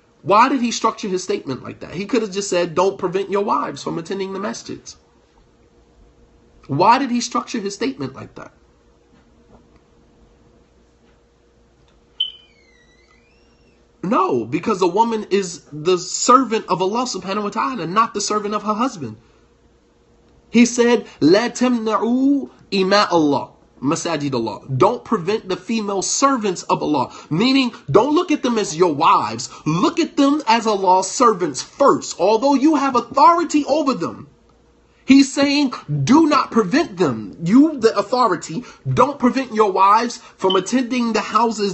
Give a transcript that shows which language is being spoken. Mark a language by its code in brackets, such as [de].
[en] Why did he structure his statement like that? He could have just said, don't prevent your wives from attending the masjids. Why did he structure his statement like that? No, because a woman is the servant of Allah subhanahu wa ta'ala, not the servant of her husband. [ar] He said, لا تمنعوا إماء الله مساجد الله. [en] Don't prevent the female servants of Allah. Meaning, don't look at them as your wives. Look at them as Allah's servants first. Although you have authority over them. He's saying, do not prevent them. You, the authority, don't prevent your wives from attending the houses.